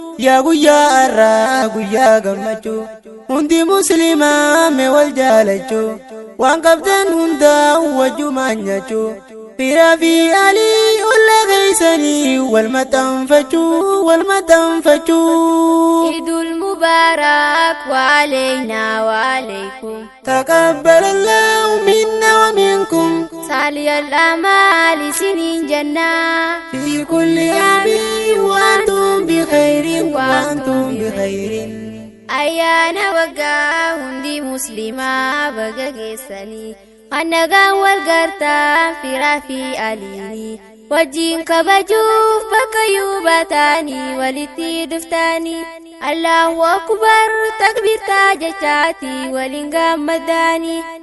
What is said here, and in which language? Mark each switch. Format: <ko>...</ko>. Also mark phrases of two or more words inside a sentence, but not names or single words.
<om>Yaa guyyaa har'aa guyyaa gammachuu. Hundi Musliimaa mee wal jaalachuu. Waan qabdan hundaa'u wajjumaan nyaachuu. Firaa fi alii olla keessanii wal maxxanfachuu, wal maxxanfachuu.</om> <ar>عيد مبارك وعلينا وعليكم. تقبل الله منا ومنكم. صالح الأعمال</ar> <om>isiniin jannaa.</om> <ar>في كل عام وأنتم بخير، وأنتم بخير.</ar> <om>Ayyaana waggaa hundi Musliimaa baga geessanii. Kan nagaan wal gartaan firaa fi aliini. Wajjin kabajuuf bakka yuu baataanii walitti dhuftaanii.</om> <ar>الله أكبر</ar> <om>takbirtaa jechaati waliin gammadaanii.</om>